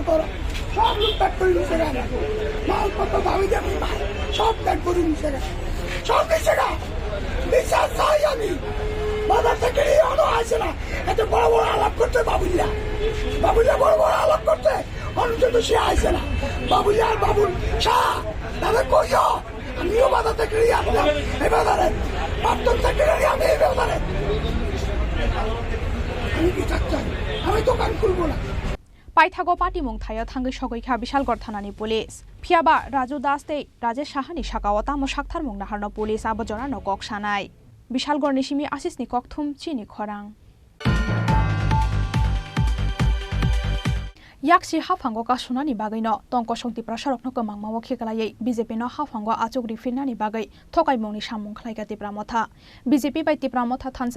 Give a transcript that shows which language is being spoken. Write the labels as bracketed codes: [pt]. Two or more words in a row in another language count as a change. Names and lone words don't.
[bn] করো সব লোক প্যাক করে নিচে গেল মালপত্র ভাবি যাবি ভাই সব প্যাক করে নিচে গেল সব নিচে গেল বিশ্বাস চাই আমি বাজার থেকে অনো আসে না এত বড় বড় আলাপ করতে বাবুলিয়া বড় বড় আলাপ করতে অনুষ্ঠিত সে আসে না বাবুলিয়া আর বাবুল শাহ তাহলে কইও আমিও বাজার থেকে আসলাম এই বাজারে প্রাক্তন সেক্রেটারি আমি এই বাজারে আমি কি চাচ্ছি আমি দোকান খুলবো না [trp] Paithago party mungthayo thangai sogoikha bishalgor thanani police phiaba Raju Das tei Rajesh Sahani sakawata mo sakthar mungna harno police abojona no kok sanai bishalgor ni simi Asis ni kokthum Chini Khorang Yakshi hafango ka sunani bagai no tongko songti prasarok no kamang mawo khiklayei BJP no hafango achugri finani bagai thokai mongni samung khlaika tipramotha BJP bai tipramotha thansa